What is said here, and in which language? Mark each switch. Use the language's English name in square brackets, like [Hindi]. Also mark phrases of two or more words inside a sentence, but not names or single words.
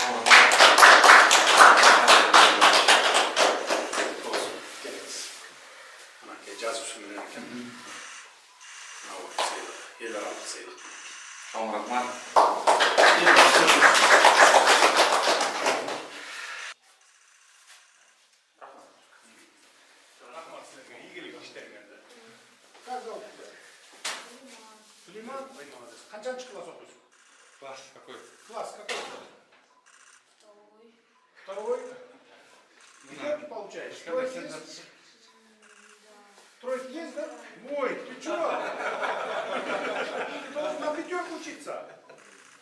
[Kyrgyz] Жазушы менен экен. Эл аралык сыйлык. Чоң рахмат. Рахмат силерге ийгилик иштериңерде. [Russian] Как зовут тебя? Сулейман. [Kyrgyz] Канчанчы класс окуйсуң? [Russian] Класс какой? Класс какой? Второй. Где ты получаешь? Тройки есть? Тройки есть, да? Ой, ты чё? Ты должен на пятерку учиться.